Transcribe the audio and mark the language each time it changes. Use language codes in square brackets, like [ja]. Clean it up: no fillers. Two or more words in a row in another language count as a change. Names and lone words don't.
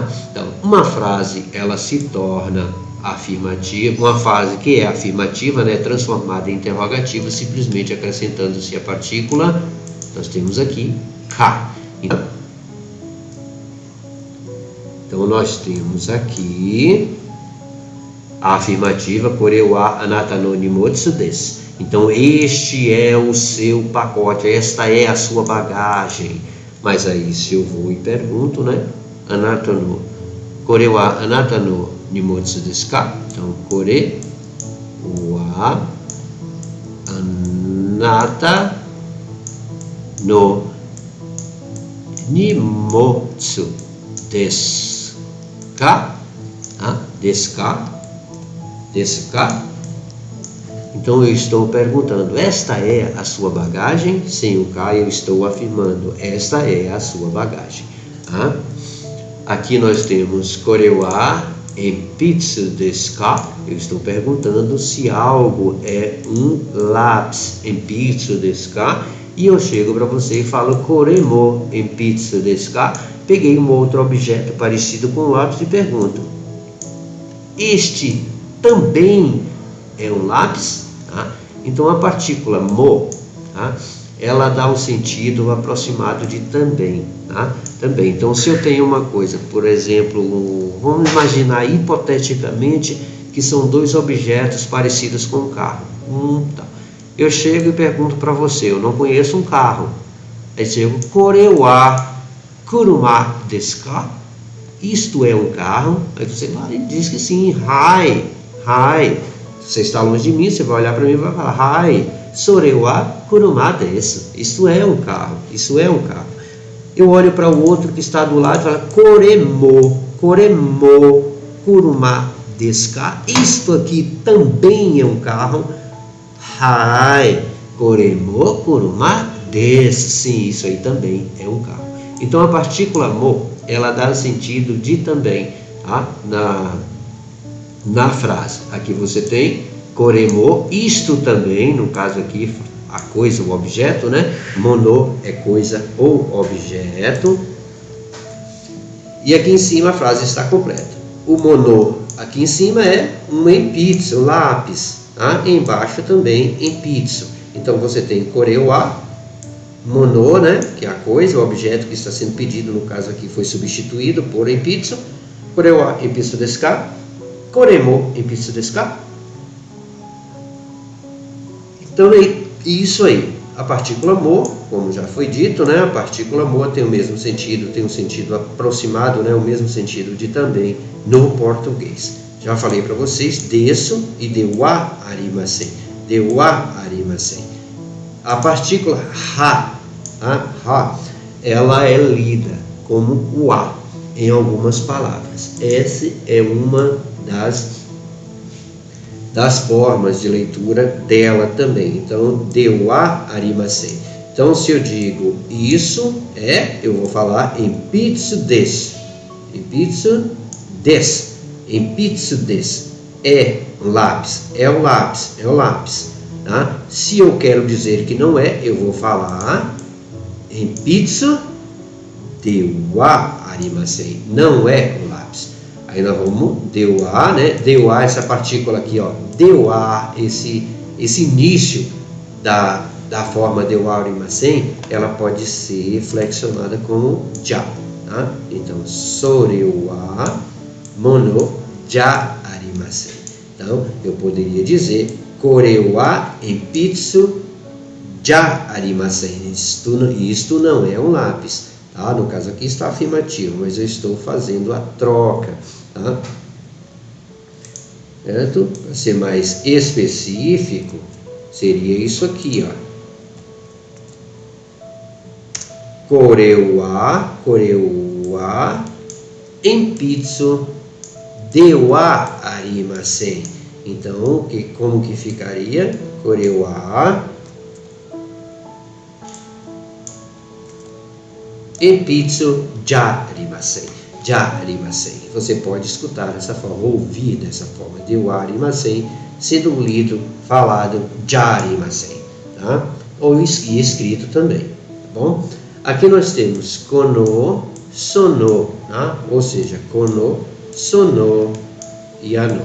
[pt] Então, uma frase ela se torna afirmativa, uma frase que é afirmativa, né, transformada em interrogativa, simplesmente acrescentando-se a partícula. Nós temos aqui ka. Então nós temos aqui a afirmativa [ja] これはあなたの荷物です. [pt] Então este é o seu pacote, esta é a sua bagagem. Mas aí se eu vou e pergunto, né? [ja] あなたの これはあなたの荷物ですか? Então これはあなたの荷物ですか? ですか? [pt] Então eu estou perguntando, esta é a sua bagagem? Sem o ka eu estou afirmando, esta é a sua bagagem. [ja] Aqui nós temos これは鉛筆ですか? [pt] Eu estou perguntando se algo é um lápis, [ja] 鉛筆ですか? [pt] E eu chego para você e falo [ja] これも鉛筆ですか? [pt] Peguei um outro objeto parecido com um lápis e pergunto, este também é um lápis? Então a partícula mo, ela dá um sentido aproximado de também, também. Então se eu tenho uma coisa, por exemplo, vamos imaginar hipoteticamente que são dois objetos parecidos com um carro. Eu chego e pergunto para você, eu não conheço um carro. Aí chego, [ja] これは車ですか? [pt] Isto é um carro? Aí você vai e diz que sim, hai. Você está longe de mim, você vai olhar para mim e vai falar, [ja] はい、それは車です. [pt] Isto é um carro, isso é um carro. Eu olho para o outro que está do lado e falo, [ja] これも車ですか? [pt] Isto aqui também é um carro. [ja] はい、これも車です. [pt] Sim, isso aí também é um carro. Então a partícula mo, ela dá sentido de também, na frase. Aqui você tem [ja] これも, [pt] isto também, no caso aqui a coisa, o objeto, né? Mono é coisa ou objeto. E aqui em cima a frase está completa. O mono aqui em cima é um enpitsu, um lápis, embaixo também enpitsu. Então você tem [ja] これは物, [pt] né? Que é a coisa, o objeto que está sendo pedido, no caso aqui foi substituído por enpitsu. [ja] これは鉛筆ですか? これも鉛筆ですか? [pt] Então é isso aí. A partícula mo, como já foi dito, né? A partícula mo tem o mesmo sentido, tem um sentido aproximado, né? O mesmo sentido de também no português. Já falei para vocês, [ja] desu e ではありません. ではありません. [pt] A partícula ha, ela é lida como o a em algumas palavras. Essa é uma das formas de leitura dela também. Então, [ja] ではありません. [pt] Então, se eu digo isso eu vou falar [ja] 鉛筆です. 鉛筆です. 鉛筆です [pt] é um lápis, é o lápis, é o lápis. Tá? Se eu quero dizer que não é, eu vou falar [ja] 鉛筆ではありません. [pt] Não é o lápis. Aí nós vamos [ja] では, [pt] né? [ja] では, [pt] essa partícula aqui, ó. [ja] では, [pt] esse início da forma [ja] ではありません, [pt] ela pode ser flexionada como ja. Tá? Então, [ja] それは物じゃありません. Então, eu poderia dizer これは鉛筆じゃありません. [pt] Isto não é um lápis. Tá? No caso aqui está afirmativo, mas eu estou fazendo a troca. Tá? Certo? Para ser mais específico, seria isso aqui, ó. [ja] これは鉛筆ではありません. [pt] Então, como que ficaria? [ja] これは鉛筆じゃありません. じゃありません. [pt] Você pode escutar dessa forma, ouvir dessa forma, [ja] ではありません, [pt] sendo lido, falado, [ja] じゃありません. [pt] Tá? Ou escrito também. Tá bom? Aqui nós temos [ja] この、その, [pt] tá? Ou seja, [ja] この、その [pt] e ano.